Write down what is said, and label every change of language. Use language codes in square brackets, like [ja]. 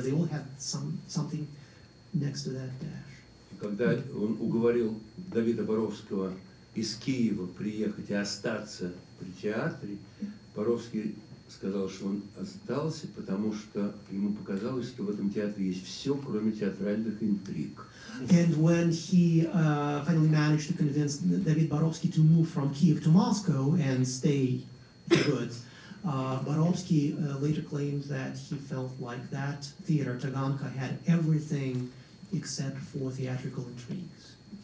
[en] They all had something next to that dash. [ru] Когда он уговорил Давида Боровского из Киева приехать и остаться при театре, Боровский сказал, что он остался, потому что ему показалось, что в этом театре есть все, кроме театральных интриг. [en] And when he finally managed to convince David Borovsky to move from Kiev to Moscow and stay for good, Borovsky later claimed that he felt like that theater, Taganka, had everything except for theatrical intrigues.